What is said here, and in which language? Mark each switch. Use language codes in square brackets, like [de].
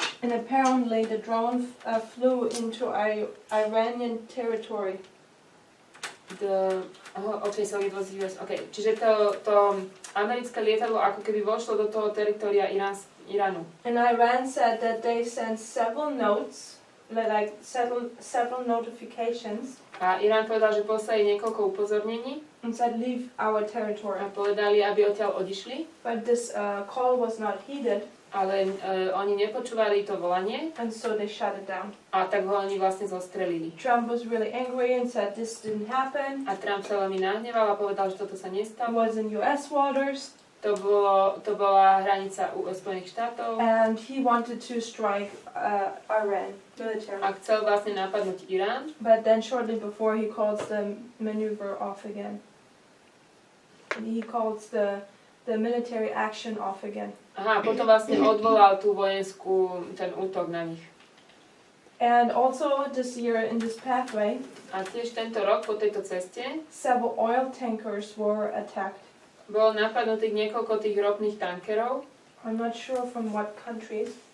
[en] And apparently the drone flew into Iranian territory. Okay, so it was US. Okay, [sk] čiže to americké lietadlo ako keby vošlo do toho teritoria Iránu. [en] And Iran said that they sent several notes, like several notifications. [sk] A Irán povedal, že poslali niekoľko upozornení. [en] And said leave our territory. [sk] A povedali, aby odtiaľ odišli. [en] But this call was not heeded. [sk] Ale oni nepočúvali to volanie. [en] And so they shut it down. [sk] A tak ho oni vlastne zostrelili. [en] Trump was really angry and said this didn't happen. [sk] A Trump sa veľmi nahneval a povedal, že toto sa [en] It [sk] nestalo. [en] was in US waters. [sk] To bola hranica Spojených štátov. [en] And he wanted to strike Iran military. [sk] A chcel vlastne napadnúť Irán. [en] But then shortly before he calls the maneuver off again. He calls the military action off again. [sk] Aha, potom vlastne odvolal tú ten útok na nich. [en] And also this year in this pathway, [sk] A tiež tento rok po tejto ceste [en] several oil tankers were attacked. [sk] bolo napadnutých niekoľko tých ropných tankerov. [en] I'm not sure from what countries,